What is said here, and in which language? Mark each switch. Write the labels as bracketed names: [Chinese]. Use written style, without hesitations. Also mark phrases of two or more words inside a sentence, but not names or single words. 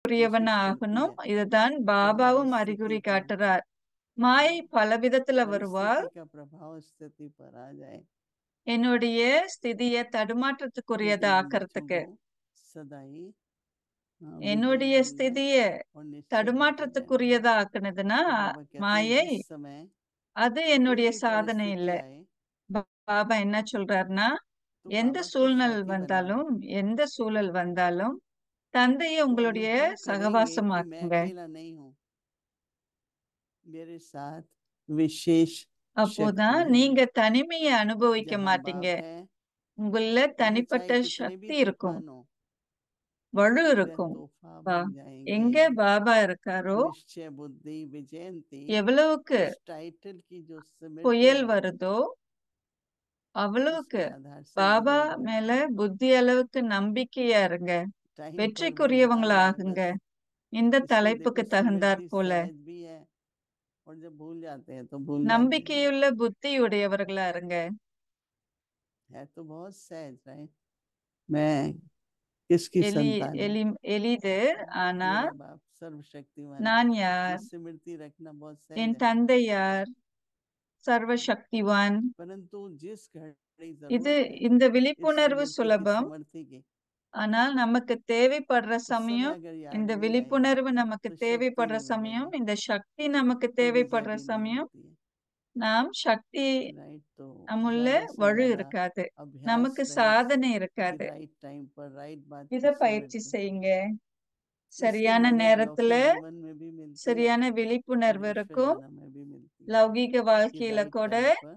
[Tamil] உரியவன் [Hindi] कोशिश करती [Tamil] ஆகணும். [Hindi] है [Tamil] இதுதான் [Hindi] कि हमारी [Tamil] பாபாவும் [Hindi] स्थिति [Tamil] அறிகுறி [Hindi] पर [Tamil] காட்டுறார். மாயை பல விதத்துல வருவாள். [Hindi] परिस्थिति का प्रभाव स्थिति पर आ जाए, [Tamil] என்னுடைய ஸ்திதியை [Hindi] लेकिन [Tamil] தடுமாற்றத்துக்குரியதா [Hindi] हम बच्चों [Tamil] ஆக்கிறதுக்கு. [Hindi] को सदा ही [Tamil] என்னுடைய [Hindi] विजयी में [Tamil] ஸ்திதியை [Hindi] और निश्चय बुद्धि रहने दें। [Tamil] தடுமாற்றத்துக்குரியதா ஆக்குனதுன்னா [Hindi] तो बाबा कहते हैं [Tamil] மாயை, [Hindi] जिस समय [Tamil] அது என்னுடைய [Hindi] कोई भी [Tamil] சாதனை [Hindi] परिस्थिति [Tamil] இல்ல. [Hindi] आए [Tamil] பாபா என்ன சொல்றாருன்னா, [Hindi] तो [Tamil] எந்த [Hindi] बाबा को [Tamil] சூழ்நிலை [Hindi] साथी बनाओ। [Tamil] வந்தாலும் எந்த சூழல் வந்தாலும் தந்தையை [Hindi] तो [Tamil] உங்களுடைய [Hindi] अनुभव करेंगे कि मैं [Tamil] சகவாசமாக்குங்க. [Hindi] अकेला नहीं हूँ, मेरे साथ विशेष [Tamil] அப்போதான் [Hindi] शक्ति है। [Tamil] நீங்க தனிமையை அனுபவிக்க [Hindi] जहाँ [Tamil] மாட்டீங்க. [Hindi] बाप है [Tamil] உங்கள [Hindi] वहाँ [Tamil] தனிப்பட்ட [Hindi] चाहे कितने भी [Tamil] சக்தி இருக்கும், [Hindi] तूफान हो, [Tamil] வலு [Hindi] वह [Tamil] இருக்கும். [Hindi] तूफा [Tamil] பா [Hindi] बन जाएंगे। [Tamil] எங்க பாபா இருக்காரோ, [Hindi] निश्चय बुद्धि विजयंती [Tamil] எவ்வளவுக்கு [Hindi] इस टाइटल की जो स्मृति [Tamil] புயல் [Hindi] है [Tamil] வருதோ அவ்வளவுக்கு [Hindi] उसके आधार से [Tamil] பாபா [Hindi] विजयी बनना [Tamil] மேல [Hindi] है। [Tamil] புத்தி அளவுக்கு நம்பிக்கையா இருங்க, [Hindi] टाइम पर बस आ [Tamil] வெற்றிக்குரியவங்களா [Hindi] जाए [Tamil] ஆகுங்க. [Hindi] बस। [Tamil] இந்த [Hindi] इसलिए [Tamil] தலைப்புக்கு [Hindi] देखो [Tamil] தகுந்தாற் [Hindi] स्मृति [Tamil] போல [Hindi] सहज भी है और जब भूल जाते हैं तो भूल जाते हैं। [Tamil] நம்பிக்கையுள்ள புத்தியுடையவர்களா இருங்க. [Hindi] है तो बहुत सहज है, मैं किसकी संतान हूँ, [Tamil] எளிது. ஆனா [Hindi] मेरा बाप सर्वशक्तिमान है, [Tamil] நான் [Hindi] ये [Tamil] யார், [Hindi] स्मृति रखना बहुत सहज [Tamil] என் [Hindi] है। [Tamil] தந்தை யார், சர்வசக்திவான். [Hindi] परंतु जिस घड़ी [Tamil] இது [Hindi] जरूरत है [Tamil] இந்த [Hindi] इस [Tamil] விழிப்புணர்வு [Hindi] स्मृति की [Tamil] சுலபம். [Hindi] समर्थी की, [Tamil] ஆனால் நமக்கு தேவைப்படுற [Hindi] उस समय [Tamil] சமயம், [Hindi] अगर याद [Tamil] இந்த [Hindi] नहीं आएगी [Tamil] விழிப்புணர்வு நமக்கு [Hindi] तो शक्ति [Tamil] தேவைப்படுற [Hindi] नहीं [Tamil] சமயம், [Hindi] मिलेगी, [Tamil] இந்த சக்தி நமக்கு [Hindi] तो विजय [Tamil] தேவைப்படுற [Hindi] भी नहीं [Tamil] சமயம் [Hindi] होती है। [Tamil] நாம் சக்தி [Hindi] राइट, तो [Tamil] நம்முள்ள [Hindi] ज्यादा से [Tamil] வலு [Hindi] ज्यादा [Tamil] இருக்காது, [Hindi] अभ्यास [Tamil] நமக்கு [Hindi] रहे [Tamil] சாதனை [Hindi] कि [Tamil] இருக்காது. [English] right time [Hindi] पर राइट बात [Tamil] இத [Hindi] की [Tamil] பயிற்சி [Hindi] स्मृति, [Tamil] செய்யுங்க. [Hindi] इसकी [Tamil] சரியான [Hindi] मदद [Tamil] நேரத்துல [Hindi] लौकिक जीवन में भी मिलती है [Tamil] சரியான [Hindi] और [Tamil] விழிப்புணர்வு [Hindi] ईश्वर [Tamil] இருக்கும். [Hindi] जन्म में भी मिलती है [Tamil] லௌகீக [Hindi] कि [Tamil] வாழ்க்கையில [Hindi] राइट [Tamil] கூட [Hindi] टाइम पर